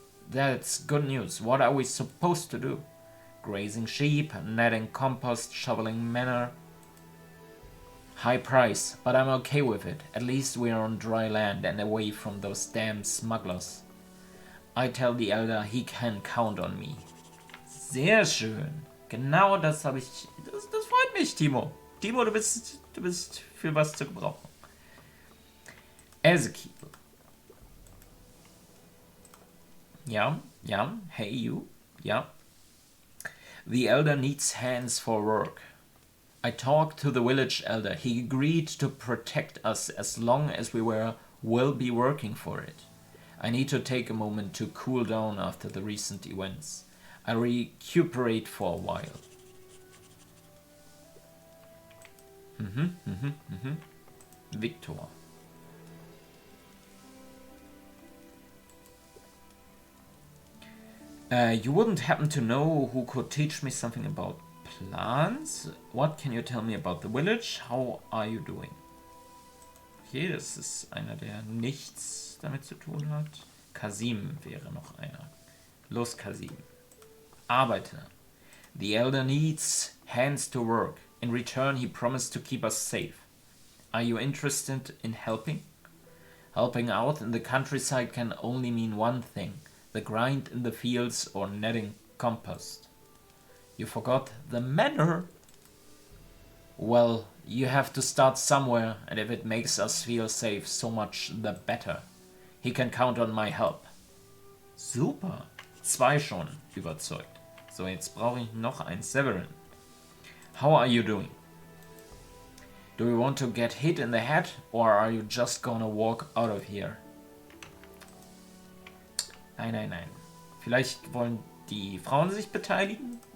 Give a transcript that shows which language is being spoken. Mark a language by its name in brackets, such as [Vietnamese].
[English] That's good news. What are we supposed to do? Grazing sheep, netting compost, shoveling manure. High price, but I'm okay with it. At least we're on dry land and away from those damn smugglers. I tell the Elder he can count on me. [German] Sehr schön. Genau das habe ich... Das freut mich, Timo. Timo, du bist für was zu gebrauchen. Ezekiel. Ja, [English] hey you. [German] Ja. [English] The Elder needs hands for work. I talked to the village elder. He agreed to protect us as long as we will be working for it. I need to take a moment to cool down after the recent events. I recuperate for a while. Victor. You wouldn't happen to know who could teach me something about plants? What can you tell me about the village? How are you doing? [German] Okay, das ist einer, der nichts damit zu tun hat. Kasim wäre noch einer. Los, Kasim. Arbeite. [English] The Elder needs hands to work. In return, he promised to keep us safe. Are you interested in helping? Helping out in the countryside can only mean one thing: the grind in the fields or netting compost. You forgot the manor? Well, you have to start somewhere, and if it makes us feel safe, so much the better. He can count on my help. Super. [German] 2 schon überzeugt. So, jetzt brauche ich noch ein Severin. [English] How are you doing? Do you want to get hit in the head, or are you just gonna walk out of here? [German] Nein. Vielleicht wollen die Frauen sich beteiligen?